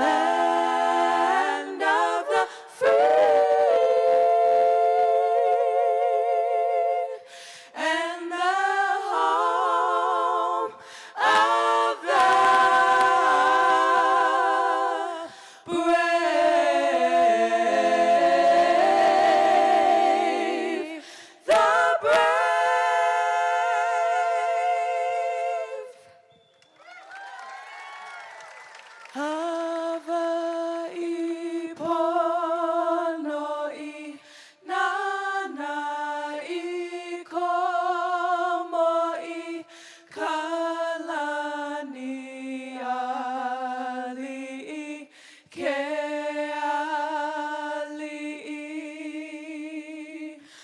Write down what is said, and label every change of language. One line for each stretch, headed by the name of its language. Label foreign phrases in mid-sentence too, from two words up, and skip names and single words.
English: land of the free and the home of the brave, the brave.
Hawaiian: Hawaii pono'i nana I komo'i kalani ali'i ke ali'i